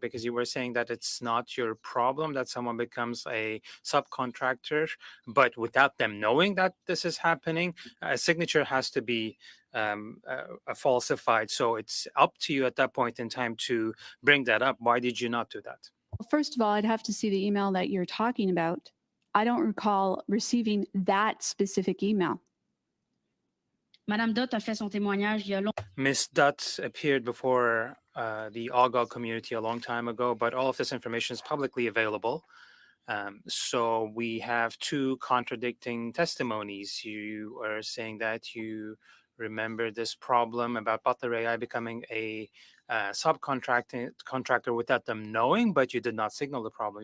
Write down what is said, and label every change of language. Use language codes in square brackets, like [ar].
[en] Because you were saying that it's not your problem that someone becomes a subcontractor, but without them knowing that this is happening, a signature has to be falsified. So it's up to you at that point in time to bring that up. Why did you not do that? Well, first of all, I'd have to see the email that you're talking about. I don't recall receiving that specific email. [fr] Madame Dutt a fait son témoignage il y a longtemps. [en] Ms. Dutt appeared before the OGO community a long time ago, but all of this information is publicly available. So we have two contradicting testimonies. You are saying that you remember this problem about Butler AI becoming a subcontractor without them knowing, but you did not signal the problem.